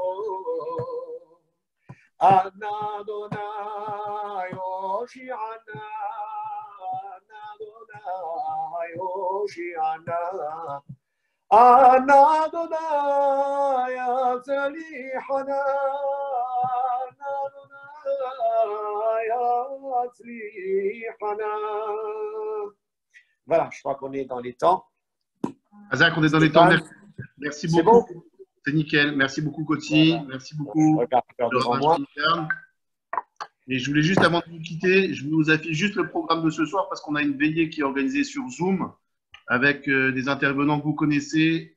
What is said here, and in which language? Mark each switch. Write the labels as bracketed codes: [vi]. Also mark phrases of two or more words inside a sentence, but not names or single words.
[he] אנא אדוני הושיענה, הושיענה אנא אדוני הצליחנה אדוני הצליחנה. [fr] Voilà, je crois qu'on est dans les temps. Azak, on est dans les temps. Merci beaucoup. Bon. C'est nickel. Merci beaucoup, Coty. Voilà. Merci beaucoup. Regarde devant moi. Et je voulais juste, avant de vous quitter, je vous affiche juste le programme de ce soir parce qu'on a une veillée qui est organisée sur Zoom avec des intervenants que vous connaissez.